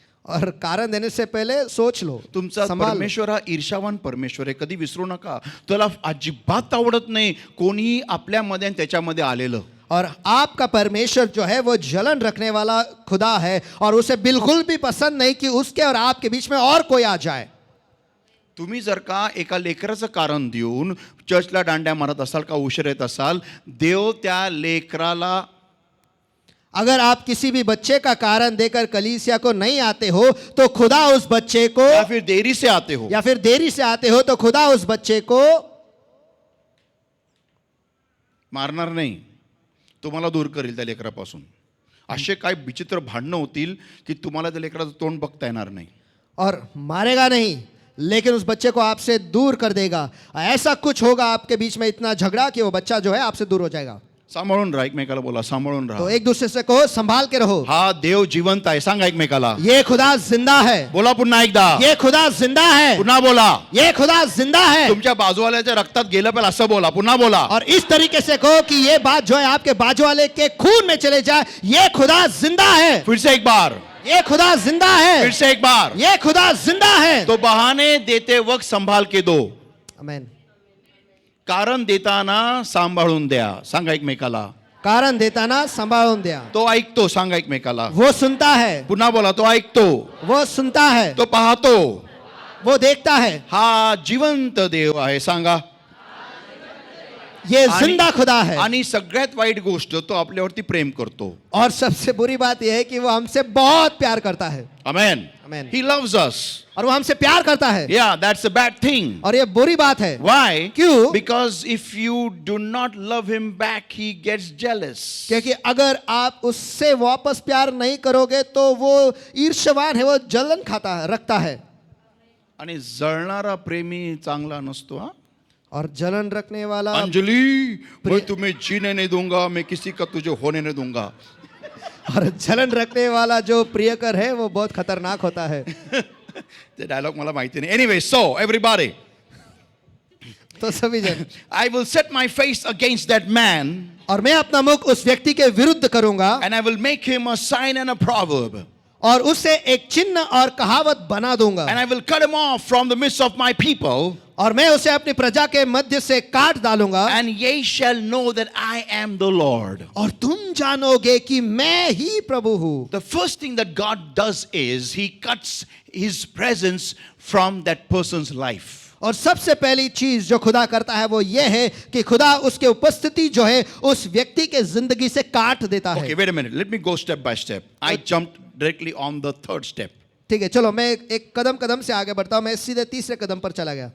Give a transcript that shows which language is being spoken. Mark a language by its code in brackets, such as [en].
[hi] और कारण देने से पहले सोच लो [mr] तुमचा [hi] संभाल लो. [mr] परमेश्वर हा ईर्षावान परमेश्वर आहे कधी विसरू नका तुला अजिबात आवडत नाही कोणीही आपल्यामध्ये आणि त्याच्यामध्ये आलेलं [hi] और आपका परमेश्वर जो है वो जलन रखने वाला खुदा है और उसे बिल्कुल भी पसंद नहीं कि उसके और आपके बीच में और कोई आ जाए [mr] तुम्ही जर का एका लेकराचं कारण देऊन चर्चला दांड्या मारत असाल का उशीर येत असाल देव त्या लेकराला [hi] अगर आप किसी भी बच्चे का कारण देकर कलीसिया को नहीं आते हो तो खुदा उस बच्चे को, या फिर देरी से आते हो, या फिर देरी से आते हो तो खुदा उस बच्चे को [mr] मारणार नाही, तुम्हाला दूर करेल त्या लेकरापासून. असे काय विचित्र भांडणं होतील की तुम्हाला त्या लेकराचं तोंड बघता येणार नाही. [hi] और मारेगा नहीं लेकिन उस बच्चे को आपसे दूर कर देगा. ऐसा कुछ होगा आपके बीच में, इतना झगड़ा कि वो बच्चा जो है आपसे दूर हो जाएगा. [mr] सांभाळून राहा. एकमेकाला बोला सांभाळून तो राहा. [hi] एक दूसरे से कहो संभाल के रहो. [mr] हा देव जिवंत आहे. सांगा एकमेकाला. [hi] ये खुदा जिंदा है. [mr] बोला पुन्हा एकदा. [hi] ये खुदा जिंदा है. [mr] पुन्हा बोला. [hi] ये खुदा जिंदा है. [mr] तुमच्या बाजूवाल्याच्या रक्तात गेलं पाहिजे असं बोला. पुन्हा बोला. [hi] और इस तरीके से कहो कि ये बात जो है आपके बाजू वाले के खून में चले जाए. ये खुदा जिंदा है. फिर से एक बार. ये खुदा जिंदा फिर है. से एक बार. ये खुदा जिंदा है. तो बहाने देते वक्त संभाल के दो. [mr] आमेन. कारण देताना सांभाळून द्या. सांगा एकमेकाला. कारण देताना सांभाळून द्या. तो ऐकतो. सांगा एकमेकाला. [hi] वो सुनता है. [mr] पुन्हा बोला. तो ऐकतो. [hi] वो सुनता है. [mr] तो पाहतो. [hi] वो देखता है. [mr] हा जिवंत देव आहे. सांगा. [hi] ये जिंदा खुदा है. [mr] आणि सगळ्यात वाईट गोष्ट, तो आपल्यावरती प्रेम करतो. [hi] और सबसे बुरी बात यह है कि वो हमसे बहुत प्यार करता है. [mr] आमेन. [en] Amen. He loves us. [hi] और वो हमसे प्यार करता है. [en] Yeah, that's a bad thing. [hi] और ये बुरी बात है. [en] Why? [hi] क्यों? [en] Because if you do not love him back, he gets jealous. [hi] क्योंकि अगर आप उससे वापस प्यार नहीं करोगे तो वो ईर्ष्यवान है, वो जलन खाता है, रखता है. [mr] आणि जळणारा प्रेमी चांगला नसतो. हा [hi] और जलन रखने वाला, अंजलि, मैं तुम्हें जीने नहीं दूंगा, मैं किसी का तुझे होने नहीं दूंगा. और जलन रखने वाला जो प्रियकर है वो बहुत खतरनाक होता है. [mr] ते डायलॉग मला माहिती नाही. [en] anyway, so everybody, [hi] तो सभी जन, [en] I will set my face against that man [hi] और मैं अपना मुख उस व्यक्ति के विरुद्ध करूंगा [en] and I will make him a sign and a proverb. [hi] और उसे एक चिन्ह और कहावत बना दूंगा. [en] And I will cut him off from the midst of my people. [hi] और मैं उसे अपनी प्रजा के मध्य से काट डालूंगा. [en] And ye shall know that I am the Lord. [hi] और तुम जानोगे कि मैं ही प्रभु हूँ. [en] The first thing that God does is he cuts his presence from that person's life. [hi] और सबसे पहली चीज जो खुदा करता है वो ये है कि खुदा उसके उपस्थिति जो है उस व्यक्ति के जिंदगी से काट देता है. [en] Okay, wait a minute. Let me go step by step. I jumped directly on the third step [hi] ठीक है, चलो मैं एक कदम कदम से आगे बढ़ता हूं. मैं सीधे तीसरे कदम पर चला गया